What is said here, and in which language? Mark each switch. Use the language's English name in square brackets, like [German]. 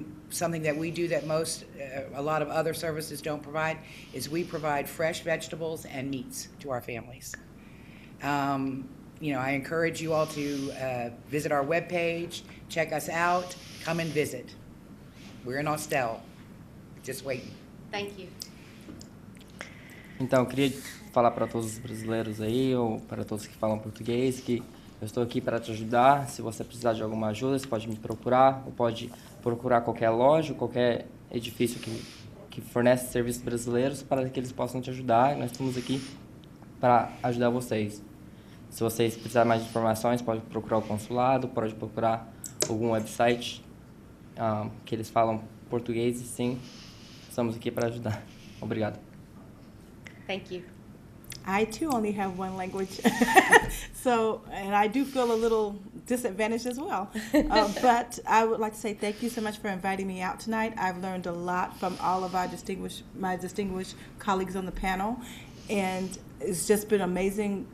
[English] Something that we do that a lot of other services don't provide is we provide fresh vegetables and meats to our families. I encourage you all to visit our webpage, check us out, come and visit. We're in Austell, just waiting. Thank you. [Portuguese] Então, eu queria falar para todos os brasileiros aí, ou para todos que falam português, que eu estou aqui para te ajudar. Se você precisar de alguma ajuda, você pode me procurar, ou pode procurar qualquer loja, qualquer edifício que fornece serviços brasileiros para que eles possam te ajudar. Nós estamos aqui para ajudar vocês. Se vocês precisarem mais de informações, pode procurar o consulado, pode procurar algum website que eles falam português e sim, estamos aqui para ajudar. Obrigado. [English] Thank you. I too only have one language, and I do feel a little disadvantaged as well. But I would like to say thank you so much for inviting me out tonight. I've learned a lot from all of my distinguished colleagues on the panel, and it's just been amazing.